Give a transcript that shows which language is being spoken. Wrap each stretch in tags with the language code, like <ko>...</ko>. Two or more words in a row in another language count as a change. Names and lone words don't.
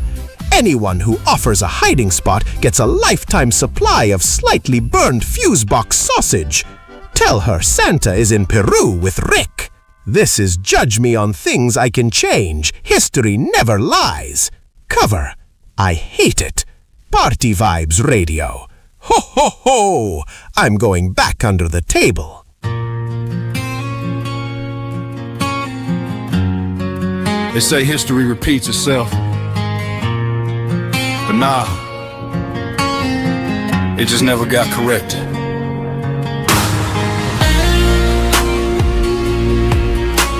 <en>Anyone who offers a hiding spot gets a lifetime supply of slightly burned fuse box sausage. Tell her Santa is in Peru with Rick. This is Judge Me on Things I Can Change. History never lies. Cover. I hate it. Party Vibes Radio. Ho ho ho! I'm going back under the table. They say history repeats itself. But nah, it just never got corrected.</en>